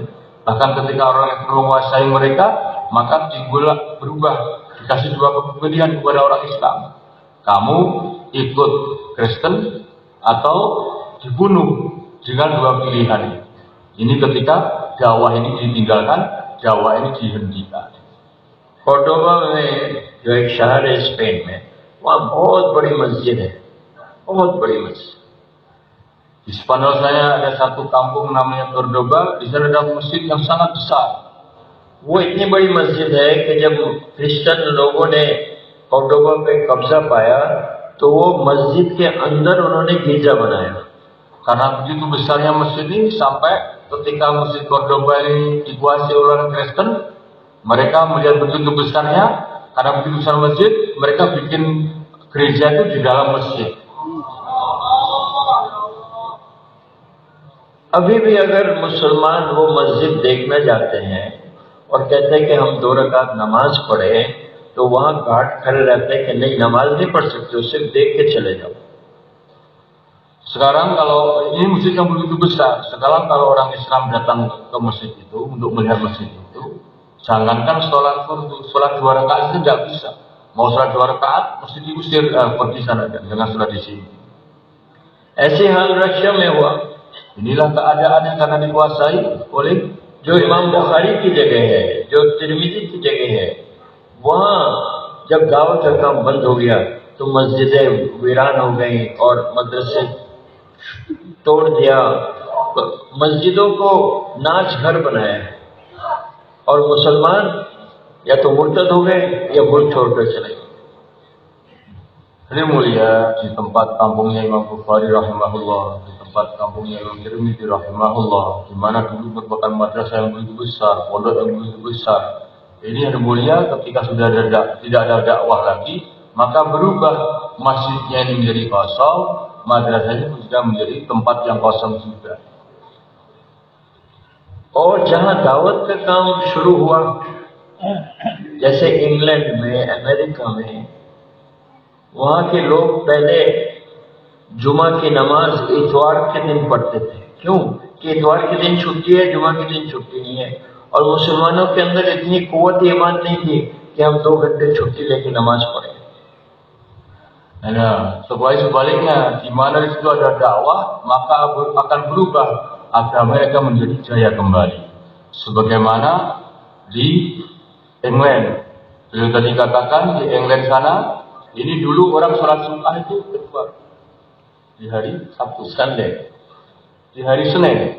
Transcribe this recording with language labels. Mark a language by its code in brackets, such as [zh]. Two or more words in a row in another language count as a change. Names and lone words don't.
[id] Bahkan ketika orang yang menguasai mereka, maka berubah, dikasih dua pilihan kepada orang Islam. Kamu ikut Kristen atau dibunuh, dengan dua pilihan. Ini ketika dakwah ini ditinggalkan, dakwah ini dihentikan. [hi] कोर्डोबा में जो एक शहर है स्पेन में, वहाँ बहुत बड़ी मस्जिद है, बहुत बड़ी मस्जिद। [id] Di Spanyol saya ada satu kampung namanya Cordoba, di sana ada masjid yang sangat besar. [hi] वो इतनी बड़ी मस्जिद है कि जब क्रिश्चियन लोगों ने कोर्डोबा पे कब्जा पाया, तो वो मस्जिद के अंदर उन्होंने गिरजा बनाया। [id] Karena begitu besarnya masjid ini, sampai ketika masjid Cordoba ini dikuasai oleh orang Kristen, mereka melihat begitu besarnya, karena begitu besar masjid, mereka bikin gereja itu di dalam masjid. [hi] अभी भी अगर मुसलमान वो मस्जिद देखना जाते हैं और कहते हैं कि हम 2 रकात नमाज पढ़े, तो वहाँ गार्ड खड़े रहते हैं कि नहीं, नमाज नहीं पढ़ सकते, सिर्फ देख के चले जाओ। [id] Sekarang kalau ini masjid yang begitu besar, sekarang kalau orang Islam datang ke masjid itu untuk melihat masjid itu, jangankan sholat 2 rakaat itu tidak bisa. Mau sholat 2 rakaat, mesti diusir pergi sana, jangan sholat di sini. [hi] ऐसे हाल रशिया में हुआ। [id] Inilah keadaannya karena dikuasai oleh [hi] जो इमाम बुखारी की जगह है, जो तिरमिजी की जगह है, वहाँ जब दावत का काम बंद हो गया तो मस्जिदें वीरान हो गई और मदरसे तोड़ दिया, मस्जिदों को नाच घर बनाया और मुसलमान या तो मुर्तद हो गए या मुल्क छोड़कर चले गए। [id] Ini mulia di tempat kampungnya Imam Bukhari rahimahullah, di tempat kampungnya Imam Tirmidzi rahimahullah, di mana dulu merupakan madrasah yang begitu besar, pondok yang begitu besar. Ini yang mulia ketika sudah tidak ada dakwah lagi, maka berubah masjidnya ini menjadi kosong, madrasahnya sudah menjadi tempat yang kosong juga. [hi] और जहाँ दावत का काम शुरू हुआ, जैसे इंग्लैंड में, अमेरिका में, वहाँ के लोग पहले जुमा की नमाज इतवार के दिन पढ़ते थे। क्यों? कि इतवार के दिन छुट्टी है, जुमा के दिन छुट्टी नहीं है। और मुसलमानों के अंदर इतनी कुव्वत ईमान नहीं थी कि हम 2 घंटे छुट्टी लेके नमाज पढ़ें। [id] Nah, sebaliknya, di mana di situ ada dakwah, maka akan berubah agama mereka menjadi jaya kembali. Sebagaimana di England, beliau tadi katakan di England sana, ini dulu orang sholat Jumat itu keluar di hari Sabtu, Sunday, di hari Senin.